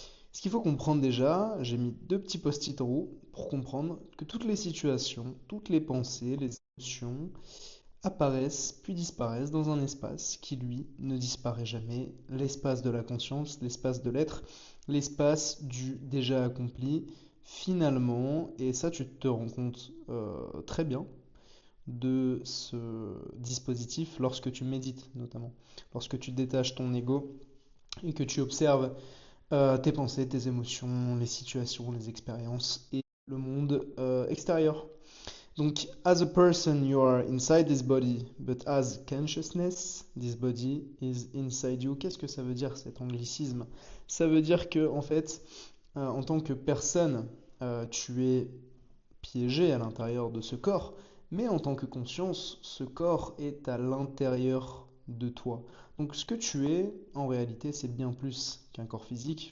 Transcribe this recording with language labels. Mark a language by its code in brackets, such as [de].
[fr] Ce qu'il faut comprendre déjà, j'ai mis deux petits post-it en haut pour comprendre que toutes les situations, toutes les pensées, les émotions apparaissent puis disparaissent dans un espace qui, lui, ne disparaît jamais, l'espace de la conscience, l'espace de l'être, l'espace du déjà accompli, finalement, et ça tu te rends compte très bien de ce dispositif lorsque tu médites notamment, lorsque tu détaches ton ego et que tu observes tes pensées, tes émotions, les situations, les expériences et le monde extérieur. [en] Donc, as a person, you are inside this body, but as consciousness, this body is inside you. [fr] Qu'est-ce que ça veut dire cet anglicisme? Ça veut dire que, en fait, en tant que personne, tu es piégé à l'intérieur de ce corps, mais en tant que conscience, ce corps est à l'intérieur de toi. Donc ce que tu es, en réalité, c'est bien plus qu'un corps physique.